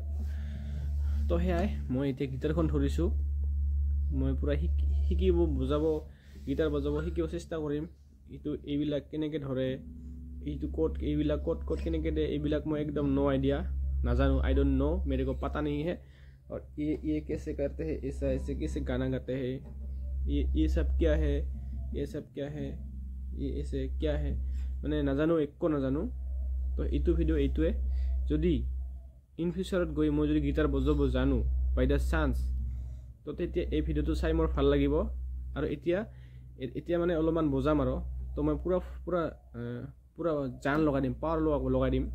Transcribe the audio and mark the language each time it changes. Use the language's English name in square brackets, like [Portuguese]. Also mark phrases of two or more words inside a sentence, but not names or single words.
[Assamese] তো সেয়াই, মই এতিয়া গিটাৰখন ধৰিছোঁ, মই পূৰা গিটাৰ বজাব শিকিব চেষ্টা কৰিম। এইবিলাক কেনেকৈ ধৰে, এইবিলাক ক'ত কেনেকৈ দিয়ে, এইবিলাক মই একদম [English] no idea, [Assamese] নাজানো। [English] I don't know, [Hindi] मेरे को पता नहीं है। और ये कैसे करते हैं, ऐसे कैसे गाना गाते हैं, ये सब क्या है, ये ऐसे क्या है, [Assamese] মানে নাজানো, একো নাজানো। তো এইটো ভিডিঅ' এইটোৱে, যদি [English] in futureত [Assamese] গৈ মই যদি গিটাৰ বজাব জানো [English] by the chance, [Assamese] তো তেতিয়া এই ভিডিঅ'টো চাই মোৰ ভাল লাগিব। আৰু এতিয়া মানে অলপমান বজাম আৰু। তো মই পূৰা জান লগাই দিম, পাৱাৰ লগাই দিম।